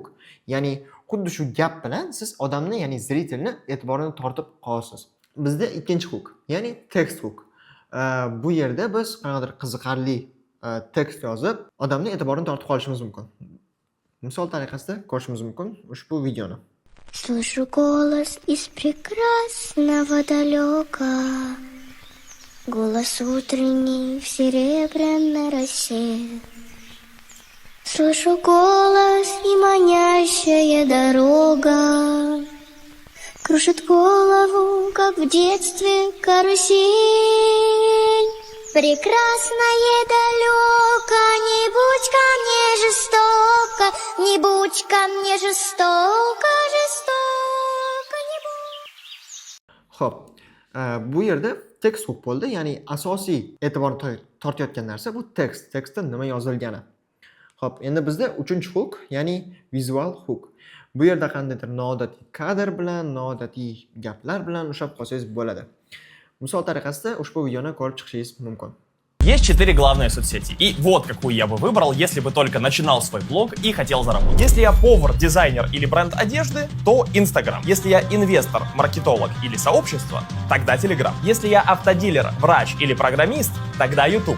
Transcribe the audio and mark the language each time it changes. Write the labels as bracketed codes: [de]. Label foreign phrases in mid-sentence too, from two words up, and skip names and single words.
[uz] Ya'ni xuddi shu gap bilan siz odamni, ya'ni zritelni e'tiborini tortib qolasiz. Bizda ikkinchi hook, ya'ni [en] text hook. [uz] Bu yerda biz qanaqadir qiziqarli tekst yozib, odamni e'tiborini tortib qolishimiz mumkin. Misol tariqasida ko'rishimiz mumkin ushbu videoni. [ru] Слышу голос из прекрасного далека, голос утренний в серебряной росе. Слышу голос и манящая дорога кружит голову, как в детстве карусель. Прекрасное далеко, не будь ко мне жестоко, не будь ко мне жестоко, жестоко не будь. [uz] Xo'p, bu yerda [en] text hook [uz] bo'ldi, ya'ni asosiy e'tiborni tortayotgan narsa bu text. Tekstda nima yozilgani. Xo'p, endi bizda 3-chi hook, ya'ni [en] visual hook. [uz] Bu yerda qandaydir noodatiy kadr bilan, noodatiy gaplar bilan ushlab qolsangiz bo'ladi. Misol tariqasida ushbu videoni ko'rib chiqishingiz mumkin. [ru] Есть 4 главные соцсети, и вот какую я бы выбрал, если бы только начинал свой блог и хотел заработать. Если я повар, дизайнер или бренд одежды, то Instagram. Если я инвестор, маркетолог или сообщество, тогда Telegram. Если я автодилер, врач или программист, тогда YouTube.